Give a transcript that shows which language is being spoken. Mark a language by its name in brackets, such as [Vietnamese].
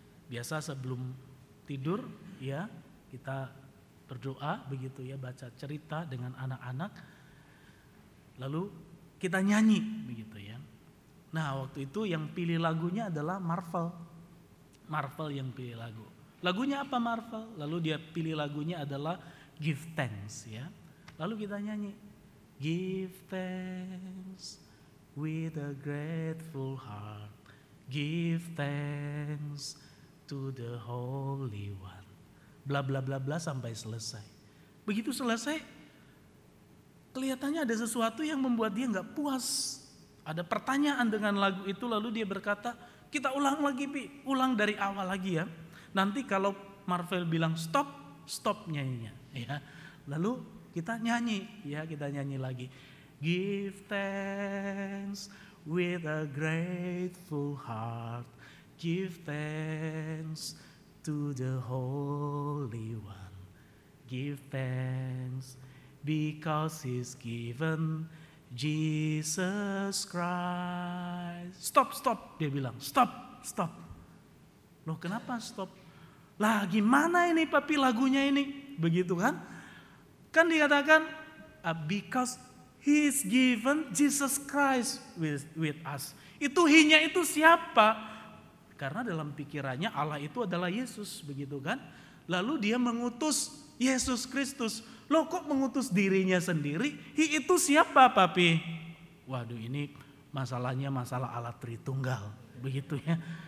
[Indonesian] Biasa sebelum tidur ya kita berdoa begitu ya, baca cerita dengan anak-anak. Lalu kita nyanyi begitu ya. Nah waktu itu yang pilih lagunya adalah Marvel. Marvel yang pilih lagu. Lagunya apa Marvel? Lalu dia pilih lagunya adalah Give Thanks ya. Lalu kita nyanyi, [English] give thanks with a grateful heart, give thanks to the Holy One. [Indonesian] Bla bla bla bla sampai selesai. Begitu selesai, kelihatannya ada sesuatu yang membuat dia gak puas. Ada pertanyaan dengan lagu itu, lalu dia berkata, kita ulang lagi Pi, ulang dari awal lagi ya. Nanti kalau Marvel bilang stop, stop nyanyinya. Ya. Lalu, kita nyanyi, ya kita nyanyi lagi. [English] Give thanks with a grateful heart. Give thanks to the Holy One. Give thanks because He's given Jesus Christ. [Indonesian] Stop, stop, dia bilang. Stop, stop. Loh, kenapa stop? Lah, gimana ini papi lagunya ini? Begitu kan? Kan dikatakan, [English] because He's given Jesus Christ with us. [Indonesian] Itu He-nya itu siapa? Karena dalam pikirannya Allah itu adalah Yesus, begitu kan? Lalu dia mengutus Yesus Kristus. Loh, kok mengutus dirinya sendiri? He itu siapa, papi? Waduh, ini masalahnya masalah Allah Tritunggal. Begitu ya.